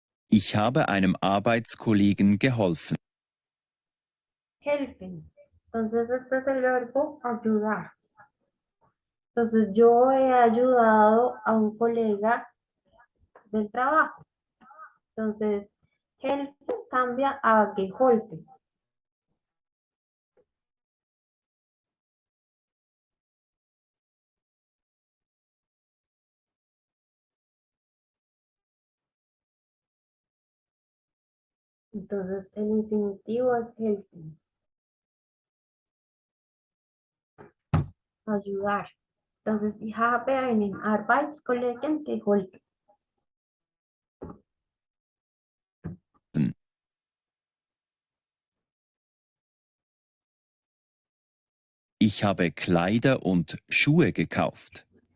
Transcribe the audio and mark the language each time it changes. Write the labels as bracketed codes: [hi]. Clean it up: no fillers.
[de] Ich habe einem Arbeitskollegen geholfen. Helfen. [es] Entonces, este es el verbo ayudar. Entonces, yo he ayudado a un colega del trabajo. Entonces, helfen cambia a geholfen. Entonces, el infinitivo es helfen. Ayudar. [de] Entonces, ich habe einen Arbeitskollegen geholfen. Ich habe Kleider und Schuhe gekauft.